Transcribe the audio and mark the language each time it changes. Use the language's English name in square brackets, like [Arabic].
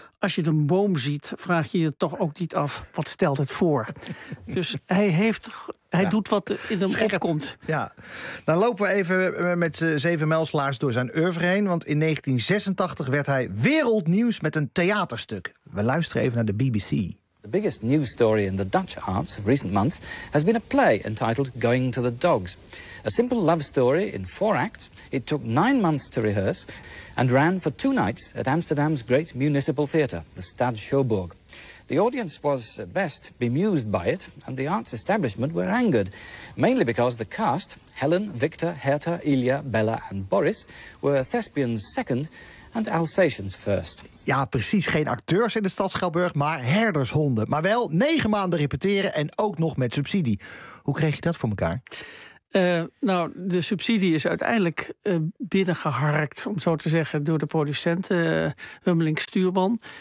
[Dutch] Als je een boom ziet, vraag je je toch ook niet af, wat stelt het voor? Dus hij doet wat in hem opkomt. Ja. Dan lopen we even met zeven mijlslaars door zijn oeuvre heen. Want in 1986 werd hij wereldnieuws met een theaterstuk. We luisteren even naar de BBC. [English] The biggest news story in the Dutch arts of recent months has been a play entitled Going to the Dogs. A simple love story in four acts. It took 9 months to rehearse and ran for 2 nights at Amsterdam's great municipal theatre, the Stad Schouwburg. The audience was best bemused by it, and the arts establishment were angered, mainly because the cast, Helen, Victor, Herta, Ilya, Bella and Boris, were thespians second and Alsatians first. [Dutch] Ja, precies. Geen acteurs in de Stad Schouwburg, maar herdershonden. Maar wel 9 maanden repeteren en ook nog met subsidie. Hoe kreeg je dat voor elkaar? De subsidie is uiteindelijk binnengeharkt, om zo te zeggen, door de producenten, Hummelink Stuurman.